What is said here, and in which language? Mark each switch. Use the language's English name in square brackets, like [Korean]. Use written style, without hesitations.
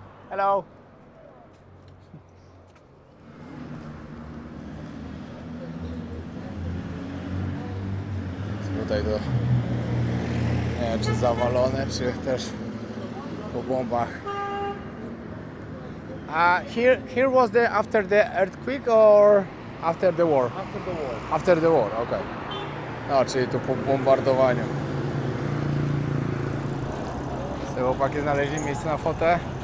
[English] Hello! [Polish] Tutaj to nie wiem, czy zawalone, czy też po bombach. [English] Here was the after the earthquake or after the war? After the war. After the war, okay. [Polish] No, czyli tu po bombardowaniu. Te chłopaki znaleźli miejsce na fotę.